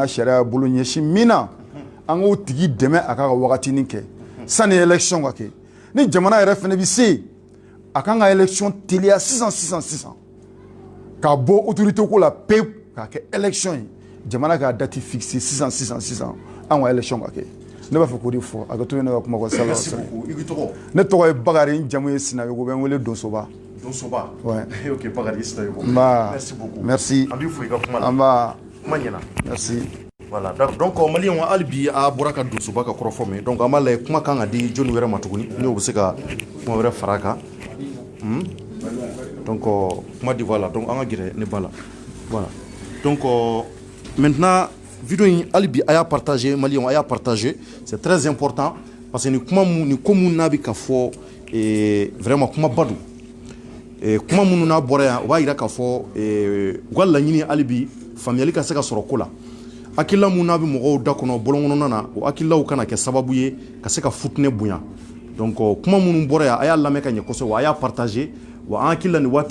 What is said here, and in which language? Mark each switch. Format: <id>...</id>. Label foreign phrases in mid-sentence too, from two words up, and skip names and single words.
<bm>sariya bolo ɲɛsin min na an k'o tigi dɛmɛ a ka wagatinin kɛ sanni élection ka kɛ ni jamana yɛrɛ fɛnɛ bɛ se a kan ka élection teliya sisan ka bɔ autorité ko la pewu k'a kɛ élection ye jamana k'a</bm> <fr>date fixer</fr> <bm>sisan an ka élection ka kɛ ne b'a fɛ k'o de fɔ a ka to ne ka kuma kɔ sala ne tɔgɔ ye Bakari n jamu ye Sinayogo bɛ n wele Donsoba. Donsoba.</bm> <fr>Ouais. Ok, Bakari Sinayogo. Merci beaucoup. Merci.</fr> <bm>An b'i fo i ka kuma la. An b'a. Kuma ɲɛna.</bm> <fr>Merci. Voilà, donc</fr> <bm>maliyɛnw hali bi a bɔra ka Donsoba ka kɔrɔfɔ mɛn donc an b'a lajɛ kuma kan ka di jɔnni wɛrɛ ma tuguni n'o bɛ se ka kuma wɛrɛ fara a kan donc kuma di</bm> <fr>voilà donc</fr> <bm>an ka gɛrɛ ne ba la</bm> <fr>voilà donc maintenant vidéo</fr> <bm>in hali bi a y'a partager maliyɛnw a y'a partager</bm> <fr>c'est très important parce que</fr> <bm>ni ko mun n'a bɛ ka fɔ vraiment kuma ba don kuma minnu n'a bɔra yan o b'a jira k'a fɔ u ka laɲini hali bi faamuyali ka se ka sɔrɔ ko la hakilila mun n'a bɛ mɔgɔw da kɔnɔ bɔlɔn kɔnɔna na o hakililaw kana kɛ sababu ye ka se ka futinɛ bonya donc kuma minnu bɔra yan a y'a lamɛn ka ɲɛ kosɛbɛ wa a y'a partager wa an hakilila nin waati</bm>